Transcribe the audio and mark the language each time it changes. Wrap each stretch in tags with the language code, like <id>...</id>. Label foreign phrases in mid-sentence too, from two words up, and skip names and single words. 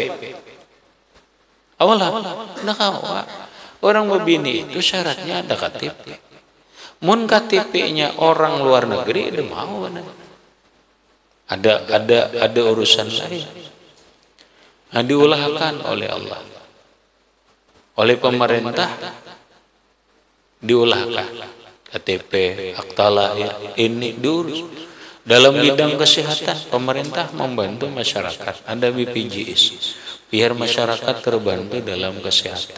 <bjn>Awalah, ada kawa. Orang berbini itu syaratnya ada KTP. Mun KTP-nya orang luar negeri ada mau kan? Ada urusan lain. Nah, diulahkan oleh Allah. Oleh pemerintah diulahkan KTP, akta lahir, ini diurus.</bjn> <id>Dalam bidang kesehatan, pemerintah membantu masyarakat. Ada BPJS, biar masyarakat terbantu dalam kesehatan.</id>